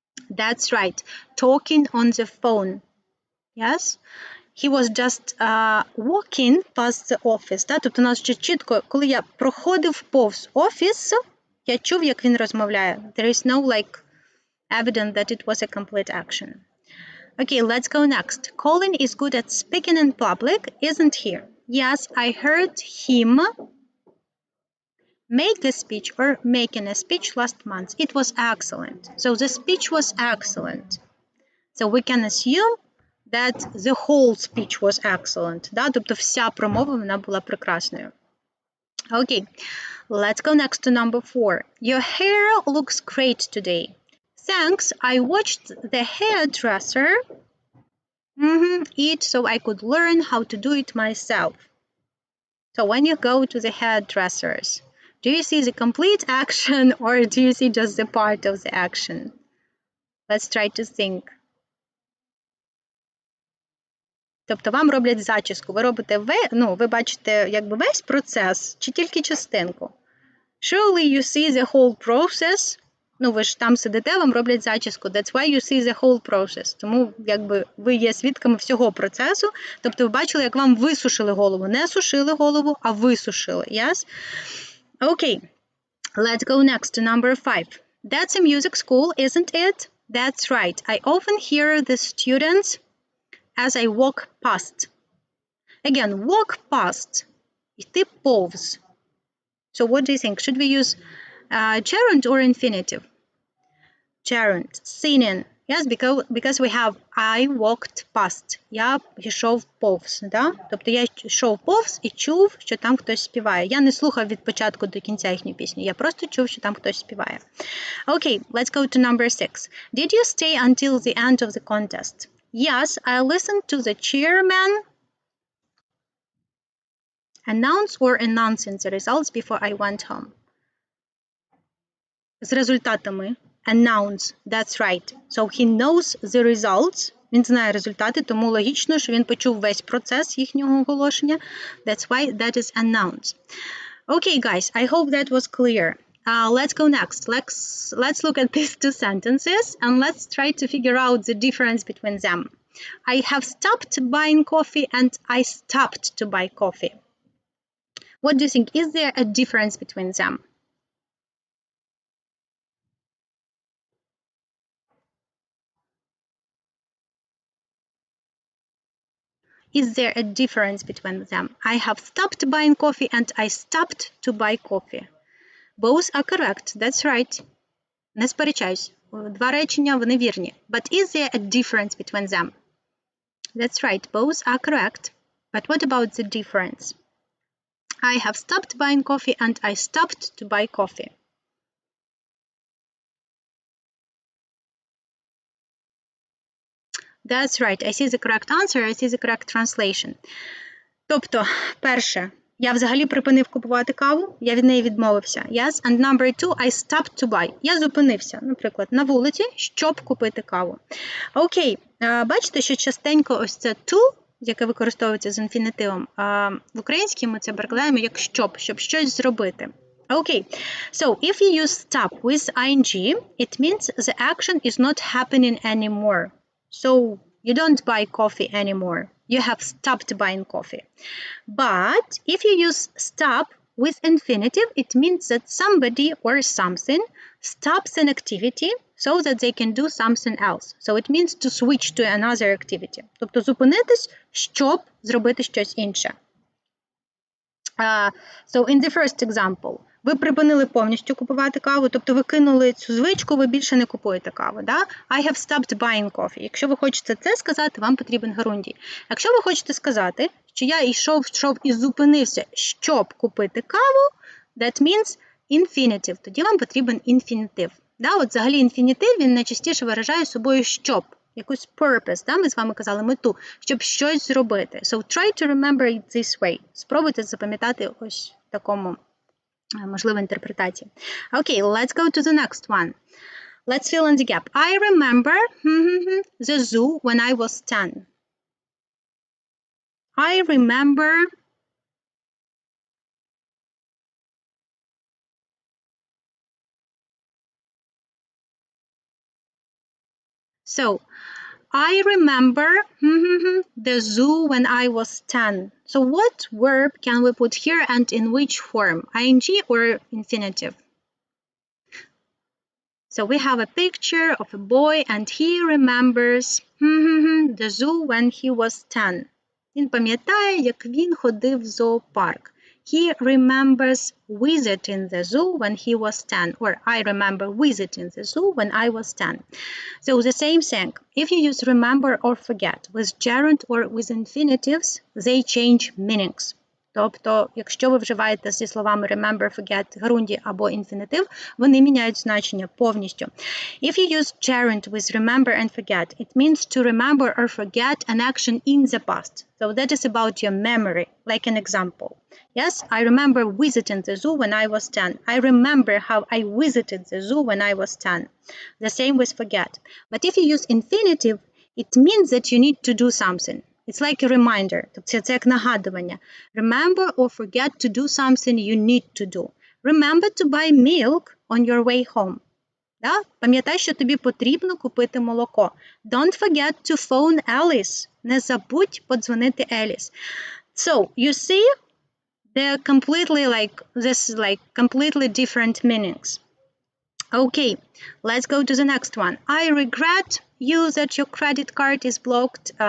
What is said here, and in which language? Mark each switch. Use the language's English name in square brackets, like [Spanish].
[English] That's right, talking on the phone. Yes? He was just walking past the office. [Ukrainian] Да? Тобто у нас ще чітко, коли я проходив повз офіс, я чув, як він розмовляє. [English] There is no evidence that it was a complete action. Okay, let's go next. Colin is good at speaking in public, isn't he? Yes, I heard him make the speech or making a speech last month. It was excellent. So the speech was excellent. So we can assume that the whole speech was excellent. [Ukrainian] Да? Тобто вся промова вона була прекрасною. [English] Okay, let's go next to number 4. Your hair looks great today. Thanks, I watched the hairdresser eat so I could learn how to do it myself. So when you go to the hairdressers, do you see the complete action or do you see just the part of the action? Let's try to think. [Ukrainian] Тобто вам роблять зачіску. Ви робите, ви бачите якби весь процес чи тільки частинку? [English] Surely you see the whole process. [Ukrainian] Ви ж там сидите, вам роблять зачіску. [English] That's why you see the whole process. [Ukrainian] Тому якби ви є свідками всього процесу. Тобто ви бачили, як вам висушили голову. Не сушили голову, а висушили. [English] Yes? Okay. Let's go next to number 5. That's a music school, isn't it? That's right. I often hear the students as I walk past. Again, walk past. [Ukrainian] Йти повз. [English] So what do you think? Should we use gerund or infinitive? Gerund. Singing. Yes, because we have I walked past. [Ukrainian] Я йшов повз. Да? Тобто я йшов повз і чув, що там хтось співає. Я не слухав від початку до кінця їхню пісню. Я просто чув, що там хтось співає. [English] Okay, let's go to number 6. Did you stay until the end of the contest? Yes, I listened to the chairman announce or announcing the results before I went home. [Ukrainian] З результатами. [English] Announce. That's right. So he knows the results. [Ukrainian] Він знає результати, тому логічно, що він почув весь процес їхнього оголошення. [English] That's why that is announce. Okay, guys, I hope that was clear. Let's go next. Let's look at these two sentences and let's try to figure out the difference between them. I have stopped buying coffee and I stopped to buy coffee. What do you think? Is there a difference between them? Is there a difference between them? I have stopped buying coffee and I stopped to buy coffee. Both are correct. That's right. [Ukrainian] Не сперечаюсь. Два речення, вони вірні. [English] But is there a difference between them? that's right. Both are correct. But what about the difference? I have stopped buying coffee and I stopped to buy coffee. That's right. I see the correct answer, I see the correct translation. [Ukrainian] Тобто, перше, я взагалі припинив купувати каву, я від неї відмовився. [English] Yes. And number two, I stopped to buy. [Ukrainian] Я зупинився, наприклад, на вулиці, щоб купити каву. Окей, бачите, що частенько ось це to, яке використовується з інфінітивом, в українській ми це перекладаємо як щоб щось зробити. [English] Okay, so if you use stop with ing, it means the action is not happening anymore. So you don't buy coffee anymore. You have stopped buying coffee. But if you use stop with infinitive, it means that somebody or something stops an activity so that they can do something else. So it means to switch to another activity. [Ukrainian] Тобто зупинитись, щоб зробити щось інше. [English] So in the first example, [Ukrainian] ви припинили повністю купувати каву, тобто ви кинули цю звичку, ви більше не купуєте каву. Да? [English] I have stopped buying coffee. [Ukrainian] Якщо ви хочете це сказати, вам потрібен герундій. Якщо ви хочете сказати, що я йшов і зупинився, щоб купити каву, [English] that means infinitive. [Ukrainian] Тоді вам потрібен інфінітив. Да? От взагалі інфінітив, він найчастіше виражає собою щоб. Якусь purpose, да? Ми з вами казали мету, щоб щось зробити. [English] So try to remember it this way. [Ukrainian] Спробуйте запам'ятати ось в такому, можливо, інтерпретації. [English] Okay, let's go to the next one. Let's fill in the gap. I remember the zoo when I was 10. I remember So, I remember the zoo when I was 10. So what verb can we put here and in which form? Ing or infinitive? So we have a picture of a boy and he remembers the zoo when he was 10. [Ukrainian] Він пам'ятає, як він ходив в зоопарк. [English] He remembers visiting the zoo when he was 10. Or I remember visiting the zoo when I was 10. So the same thing. If you use remember or forget with gerund or with infinitives, they change meanings. [Ukrainian] Тобто, якщо ви вживаєте зі словами remember, forget, герундій або інфінітив, вони міняють значення повністю. [English] If you use gerund with remember and forget, it means to remember or forget an action in the past. So that is about your memory, like an example. Yes, I remember visiting the zoo when I was 10. I remember how I visited the zoo when I was 10. The same with forget. But if you use infinitive, it means that you need to do something. It's like a reminder. [Ukrainian] Тобто це як нагадування. [English] Remember or forget to do something you need to do. Remember to buy milk on your way home. [Ukrainian] Да? Пам'ятай, що тобі потрібно купити молоко. [English] Don't forget to phone Alice. [Ukrainian] Не забудь подзвонити Еліс. [English] So, you see, they're completely completely different meanings. Okay, let's go to the next one. I regret you that your credit card is blocked.